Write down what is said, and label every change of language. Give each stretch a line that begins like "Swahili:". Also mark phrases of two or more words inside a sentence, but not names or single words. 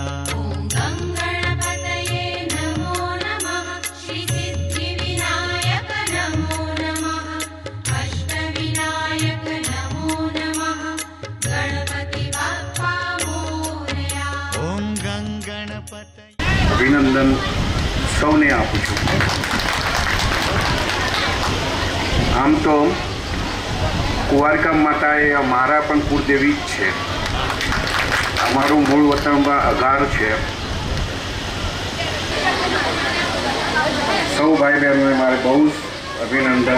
Sanskrit: ॐ गङ्गणपतये नमो नमः श्रीसिद्धिविनायक नमो नमः अष्टविनायक नमो नमः
Marathi: गणपति बाप्पा मोरया
Sanskrit: ॐ गङ्गणपतये
Gujarati: અભિનંદન સૌને આપું છું. આમ તો કુંવારકા માતા એ અમારા પણ કુળદેવી જ છે. અમારું મૂળ વતનમાં અગાર છે. સૌ ભાઈ બહેનોને મારે બહુ જ અભિનંદન.